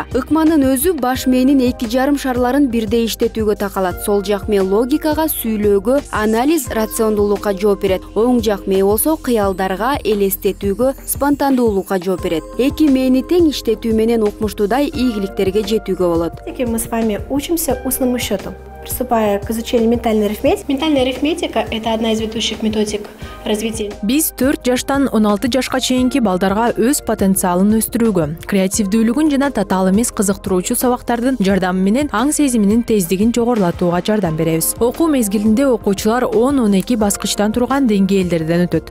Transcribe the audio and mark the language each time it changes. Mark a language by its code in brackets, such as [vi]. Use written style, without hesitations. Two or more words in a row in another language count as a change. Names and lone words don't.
[ky] Ыкманын өзү баш мээнин 2,5 шарларын бирдей иштетүүгө такалат. Сол жак мээ логикага, сүйлөөгө, анализ, рациондуулукка жооп берет. Оң жак мээ болсо кыялдарга, элестетүүгө, спонтандуулукка жооп берет. Эки мээни тең иштетүү менен укмуштуудай ийгиликтерге жетүүгө болот. [ru] Мы с вами учимся устному счету. Приступая к изучению ментальной арифметики. Ментальная арифметика – это одна из ведущих методик развития. [ky] Биз 4 жаштан 16 жашка чейинки балдарга өз потенциалын өстүрүүгө, креативдүүлүгүн жана татаал эмес кызыктыруучу сабактардын жардамы менен аң сезиминин тездигин жогорулатууга жардам беребиз. Окуу мезгилинде окуучулар 10-12 баскычтан турган деңгээлдерден өтөт.